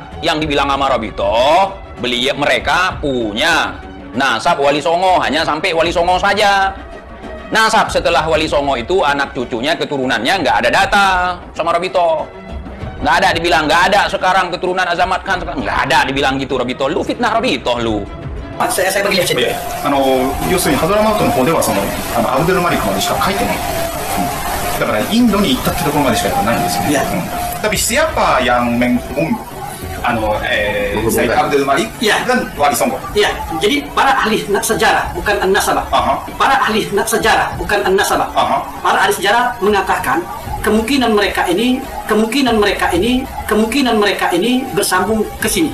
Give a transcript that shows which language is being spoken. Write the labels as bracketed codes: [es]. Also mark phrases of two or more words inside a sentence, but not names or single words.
[id] Yang dibilang sama Robito, mereka punya nasab Wali Songo, hanya sampai Wali Songo saja. Nasab setelah Wali Songo itu anak cucunya, keturunannya nggak ada data sama Robito. Nggak ada dibilang, nggak ada sekarang keturunan Azamat Khan, nggak ada dibilang gitu Robito. Lu fitnah Robito lu. Saya bagi lihat sini. [ja] 要するにハドラマウトの方ではアブドゥルマリクまでしか書いてない。だからインドに行ったってところまでしかないんですよね。 [id] Tapi siapa yang Sayyid Abdul Malik dan Wali Songo? Iya, jadi para ahli sejarah bukan an-nasabah. Para ahli sejarah bukan an-nasabah. Para ahli sejarah mengatakan kemungkinan mereka ini bersambung ke sini.